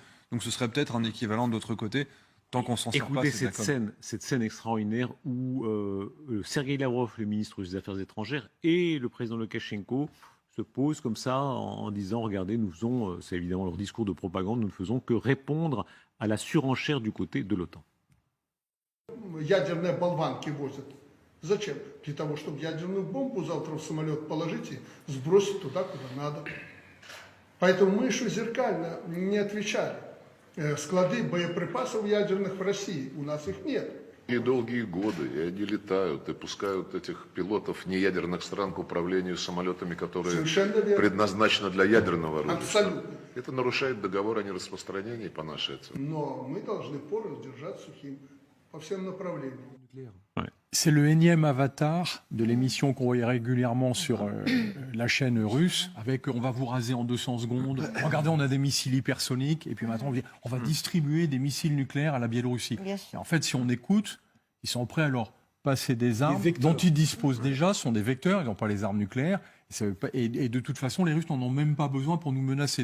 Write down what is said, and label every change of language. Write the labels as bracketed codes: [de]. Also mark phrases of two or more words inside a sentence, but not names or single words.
[fr] Donc ce serait peut-être un équivalent de l'autre côté, tant qu'on s'en sert pas. Écoutez cette scène extraordinaire où Sergei Lavrov, le ministre des Affaires étrangères, et le président Loukachenko se posent comme ça en disant, regardez, nous faisons, c'est évidemment leur discours de propagande, nous ne faisons que répondre à la surenchère du côté de l'OTAN. [ru] Ядерные болванки возят. Зачем? Для того, чтобы ядерную бомбу завтра в самолет положить и сбросить туда, куда надо. Поэтому мы еще зеркально не отвечали. Склады боеприпасов ядерных в России, у нас их нет. И долгие годы, и они летают, и пускают этих пилотов неядерных стран к управлению самолетами, которые предназначены для ядерного оружия. Абсолютно. Это нарушает договор о нераспространении по нашей оценке. Но мы должны порох держать сухим по всем направлениям. [fr] C'est le énième avatar de l'émission qu'on voyait régulièrement sur la chaîne russe, avec on va vous raser en 200 secondes, regardez on a des missiles hypersoniques, et puis maintenant on va distribuer des missiils nucléaires à la Biélorussie. Et en fait, si on écoute, ils sont prêts à leur passer des armes dont ils disposent déjà, ce sont des vecteurs, ils n'ont pas les armes nucléaires, et de toute façon, les Russes n'en ont même pas besoin pour nous menacer.